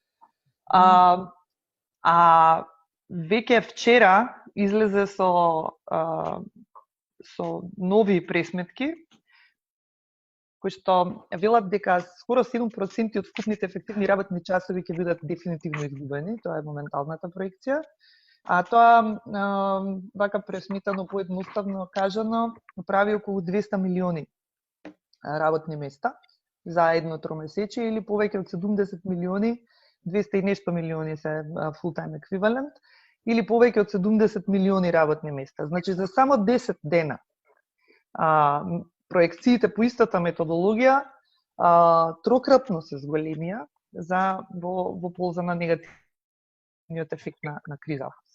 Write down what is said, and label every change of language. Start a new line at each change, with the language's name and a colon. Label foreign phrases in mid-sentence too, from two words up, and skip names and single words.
Macedonian: Веќе вчера излезе со нови пресметки кои што велат дека скоро 7% од вкупните ефективни работни часови ќе бидат дефинитивно изгубени, тоа е моменталната проекција. Тоа, вака пресметано поедноставно кажано, прави околу 200 милиони работни места за едно тромесечие или повеќе од 70 милиони, 200 и нешто милиони се
English: full-time equivalent,
Macedonian: или повеќе од 70 милиони работни места. Значи, за само 10 дена проекциите по истата методологија трокрапно се зголемија во полза на негативниот ефект на криза.